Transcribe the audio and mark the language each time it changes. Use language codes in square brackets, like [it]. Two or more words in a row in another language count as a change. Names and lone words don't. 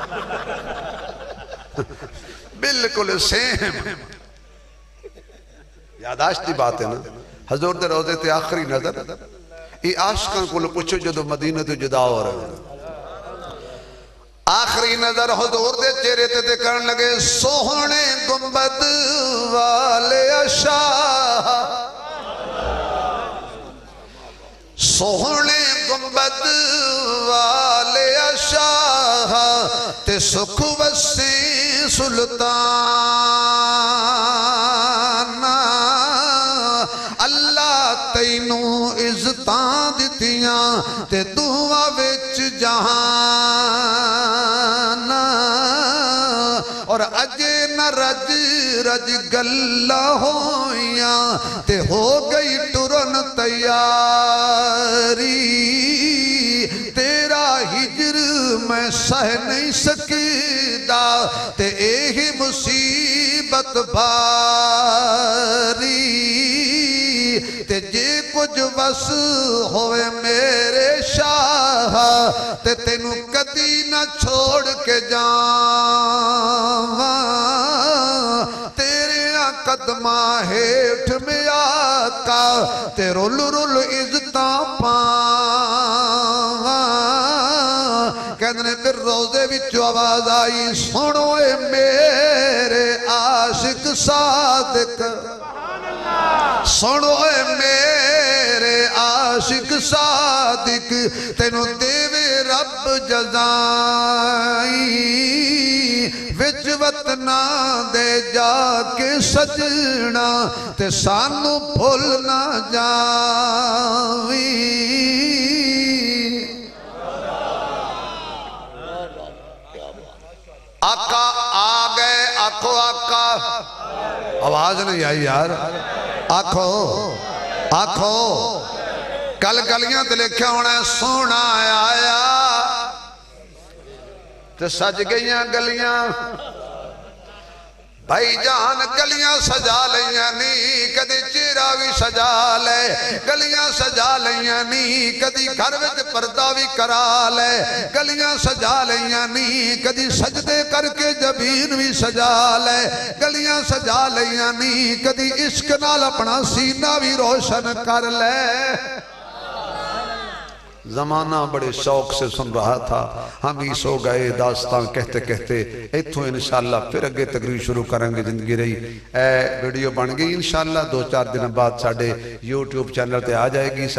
[pa] بالکل سیم یاداشت دی بات ہے نا. حضور دے روزے تے آخری نظر یہ عاشقاں کو پوچھو جدو مدینہ تو جدا ہو رہے ہیں. آخری نظر حضور دے چہرے تے دیکھن لگے سوہنے گنبد والے شاہ, سوہنے گنبد والے شاہ تے سکھ وسی سلطان. اللہ تینوں عزتاں دتیاں تے دعا وچ جہان, اور اجے نہ رج گلہ ہویاں تے ہو گئی ٹرن تیاری. تیرا ہجر میں سہ نہیں سکدا تے ایہی مصیبت باری. تے جے کچھ وس ہوئے میرے شاہ تے تینوں کدی نہ چھوڑ کے جاواں. تیرے قدماں ہیٹھ میں آقا تے رول عزتاں پاواں. کہنے پھر روزے وچ آواز آئی سنو اے میرے عاشق صادق, سنو اے میرے عاشق صادق, تینوں دیوے رب جزائی. وچ وطنہ دے جا کے سجنا تے سانو بھول نہ جاوی. آقا آ گئے, آکھو آقا, آواز نہیں آئی یار, آکھو آکھو. کل گلیاں تے لکھیا ہونا ہے سونا آیا تے سج گئیاں گلیاں. بھائی جان گلیاں سجا لیاں نہیں کدی چہرہ بھی سجا لے, گلیاں سجا لیاں نہیں کدی گھر وچ پردہ بھی کرا لے, گلیاں سجا لیاں نہیں کدی سجدے کر کے جبین بھی سجا لے, گلیاں سجا لیاں نہیں کدی عشق نال اپنا سینہ بھی روشن کر لے. [ur] زمانہ بڑے شوق سے سن رہا تھا, ہم ہی سو گئے داستان کہتے کہتے. [pa] ایتھوں انشاءاللہ پھر اگے تقریر شروع کریں گے زندگی رہی. ویڈیو بن گئی انشاءاللہ 2-4 دن بعد ساڑھے یوٹیوب چینل تے آ جائے گی.